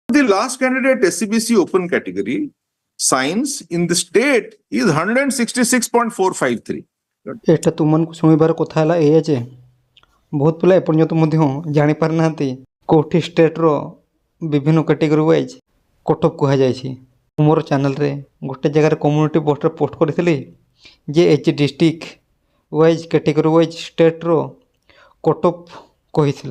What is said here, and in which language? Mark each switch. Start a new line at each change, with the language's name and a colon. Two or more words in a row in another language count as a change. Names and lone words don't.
English: The last candidate SCBC open category science in the state is 166.453.
Odia: এটা ତୁମମାନଙ୍କୁ ଶୁଣିବାର କଥା ହେଲା ଏଇଆ ଯେ ବହୁତ ପିଲା ଏପର୍ଯ୍ୟନ୍ତ ମଧ୍ୟ ଜାଣିପାରିନାହାନ୍ତି କେଉଁଠି ଷ୍ଟେଟ୍ର ବିଭିନ୍ନ
English: category wise cut off
Odia: କୁହାଯାଇଛି। ମୁଁ ମୋର ଚ୍ୟାନେଲ୍ରେ ଗୋଟେ ଜାଗାରେ
English: community postre
Odia: ପୋଷ୍ଟ କରିଥିଲି ଯେ
English: each district wise category wise stater cut off
Odia: କହିଥିଲେ।